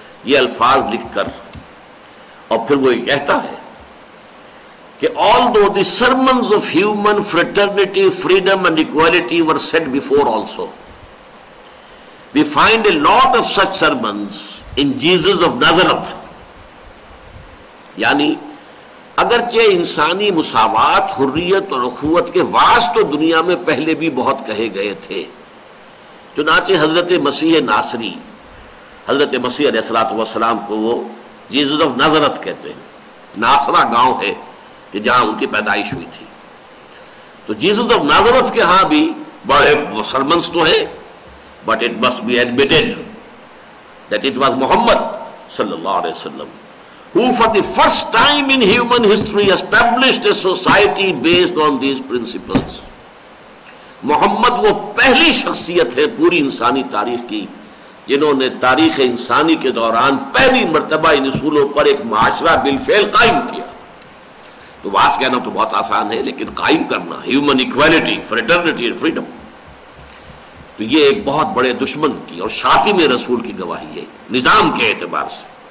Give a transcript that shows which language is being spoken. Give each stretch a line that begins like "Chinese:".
Urdu: یہ الفاظ لکھ کر اور پھر وہ یہ کہتا ہے کہ
English: although the sermons of human fraternity, freedom and equality were said before also, we find a lot of such sermons in Jesus of Nazareth.
Urdu: یعنی اگرچہ انسانی مساوات، حریت اور اخوت کے وعظ تو دنیا میں پہلے بھی بہت کہے گئے تھے، چنانچہ حضرت مسیح ناصری، حضرت مسیح علیہ الصلوۃ والسلام کو وہ جیزس آف نازرت کہتے ہیں. ناصرہ گاؤں ہے کہ جہاں ان کی پیدائش ہوئی تھی. تو جیزس آف نازرت کے ہاں بھی بڑے سرمنس تو ہیں،
English: but it must be admitted that it was Muhammad sallallahu alaihi wasallam who for the first time in human history established a society based on these principles.
Urdu: محمد وہ پہلی شخصیت ہے پوری انسانی تاریخ کی جنہوں نے تاریخ انسانی کے دوران پہلی مرتبہ ان اصولوں پر ایک معاشرہ بالفعل قائم کیا. تو واس کہنا تو بہت آسان ہے، لیکن قائم کرنا،
English: human equality, fraternity and freedom,
Urdu: تو یہ ایک بہت بڑے دشمن کی اور شاتم رسول کی گواہی ہے نظام کے اعتبار سے.